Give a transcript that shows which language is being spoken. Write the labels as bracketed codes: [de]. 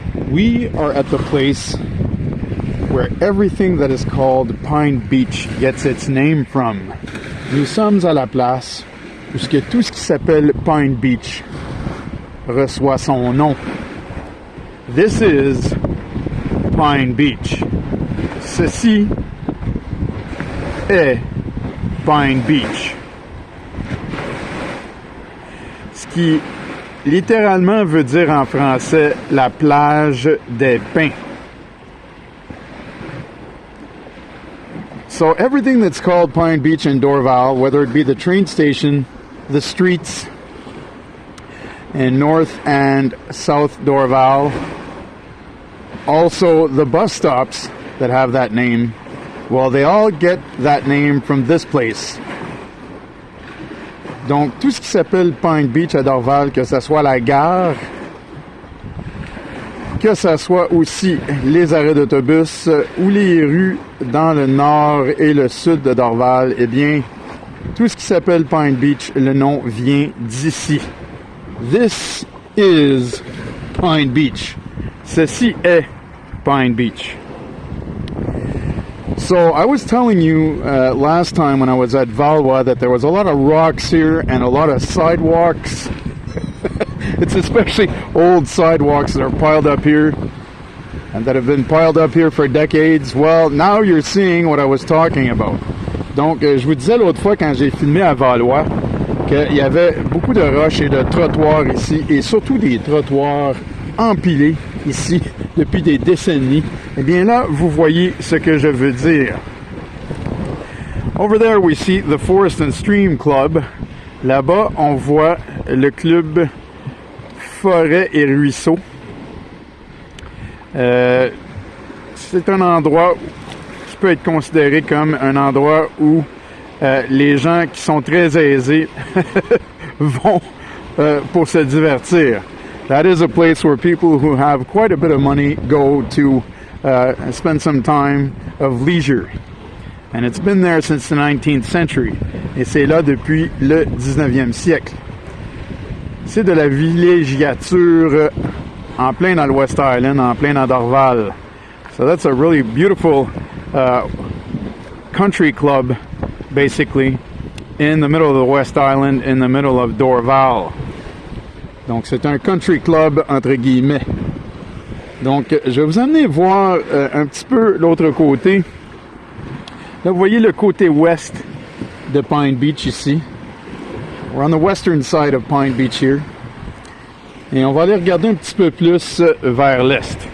[en] We are at the place where everything that is called Pine Beach gets its name from. [fr] Nous sommes à la place où tout ce qui s'appelle Pine Beach reçoit son nom. [en] This is Pine Beach. [fr] Ceci est Pine Beach. Ce qui littéralement veut dire en français la plage des pins. [en] So everything that's called Pine Beach in Dorval, whether it be the train station, the streets in North and South Dorval, also the bus stops that have that name, well, they all get that name from this place. [fr] Donc, tout ce qui s'appelle Pine Beach à Dorval, que ce soit la gare, que ce soit aussi les arrêts d'autobus ou les rues dans le nord et le sud de Dorval, eh bien, tout ce qui s'appelle Pine Beach, le nom vient d'ici. [en] This is Pine Beach. [fr] Ceci est Pine Beach. [en] So I was telling you last time when I was at Valois that there was a lot of rocks here and a lot of sidewalks. It's especially old sidewalks that are piled up here and that have been piled up here for decades. Well, now you're seeing what I was talking about. [fr] Donc, je vous disais l'autre fois quand j'ai filmé à Valois qu'il y avait beaucoup de roches et de trottoirs ici, et surtout des trottoirs empilés ici depuis des décennies. Eh bien là, vous voyez ce que je veux dire. [en] Over there we see the Forest and Stream Club. [fr] Là-bas, on voit le club Forêt et Ruisseaux. C'est un endroit qui peut être considéré comme un endroit où les gens qui sont très aisés vont pour se divertir. [en] That is a place where people who have quite a bit of money go to spend some time of leisure. And it's been there since the 19th century. [fr] Et c'est là depuis le 19e siècle. C'est de la villégiature en plein dans le West Island, en plein dans Dorval. [en] So that's a really beautiful country club, basically, in the middle of the West Island, in the middle of Dorval. [fr] Donc, c'est un country club, entre guillemets. Donc, je vais vous amener voir un petit peu l'autre côté. Là, vous voyez le côté ouest de Pine Beach ici. [en] We're on the western side of Pine Beach here. [fr] Et on va aller regarder un petit peu plus vers l'est.